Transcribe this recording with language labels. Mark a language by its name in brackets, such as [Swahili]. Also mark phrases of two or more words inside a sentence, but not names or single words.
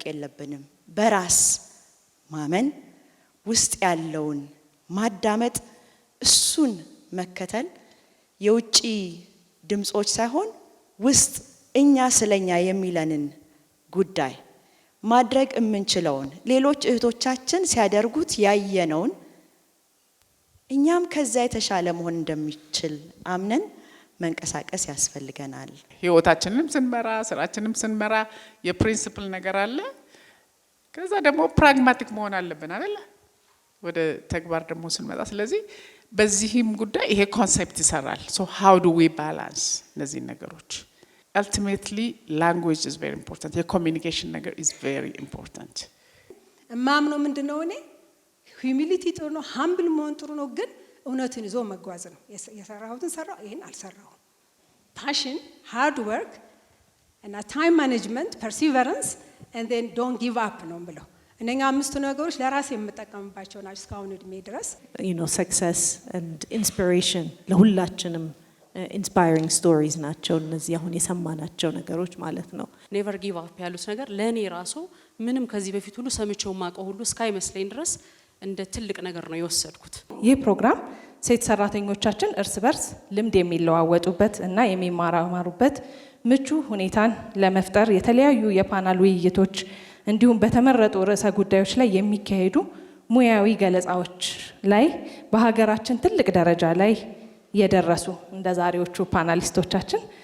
[Amharic] የለብንም። በራስ ማመን፣ ውስጥ ያለውን ማዳመጥ፣ እሱን መከተል፣ የውጪ ድምጾች ሳይሆን ውስጥ እኛ ስለኛ የሚለንን ጉዳይ ማድረግ የምንችለውን ሌሎች እህቶቻችን ሲያደርጉት ያየነውን እኛም ከዛ የተሻለ መሆን እንደሚችል አምነን መንቀሳቀስ ያስፈልገናል። ህይወታችንንም ስንመራ ስራችንንም ስንመራ የፕሪንሲፕል ነገር አለ። ከዛ ደግሞ ፕራግማቲክ መሆን አለብን አይደል? ወደ ተግባር ደግሞ ስንመጣ ስለዚህ በዚህም ጉዳይ ይሄ ኮንሴፕት ይሰራል። ሶ [English] how do we balance [Amharic] እነዚህ ነገሮች? [English] Ultimately language is very important. [Amharic] የኮሚኒኬሽን ነገር [English] is very important. [Amharic] ማምኖ ምንድነው እኔ ሂዩሚሊቲ ጥሩ ነው፣ ሃምብል መሆን ጥሩ ነው፣ ግን እውነትን ይዞ መጓዝ ነው። የሰራሁትን ሰራው፣ ይሄን አልሰራው። ፓሽን፣ [English] hard work [Amharic] እና [English] time management፣ [Amharic] ፐርሲቨረንስ [English] and then don't give up [Amharic] ነው ብለው እነኛ አምስቱ ነገሮች ለራሴ የምጠቀምባቸው ናቸው እስካሁን እድሜ ድረስ። [English] success and inspiration [Amharic] ለሁላችንም [English] inspiring stories [Amharic] ናቸው እነዚህ አሁን የሰማናቸው ነገሮች ማለት ነው። [English] never give up [Amharic] ያሉት ነገር ለኔ ራሱ ምንም ከዚህ በፊት ሁሉ ሰምቼው ማቀው ሁሉ እስካይመስለኝ ድረስ እንደ ትልቅ ነገር ነው የወሰድኩት። ይህ ፕሮግራም ሴት ሰራተኞቻችን እርስ በርስ ልምድ የሚለዋወጡበት እና የሚማማሩበት ምቹ ሁኔታን ለመፍጠር የተለያዩ የፓናል ውይይቶች እንዲሁም በተመረጡ ርዕሰ ጉዳዮች ላይ የሚካሄዱ ሙያዊ ገለጻዎች ላይ በሀገራችን ትልቅ ደረጃ ላይ የደረሱ እንደ ዛሬዎቹ ፓናሊስቶቻችን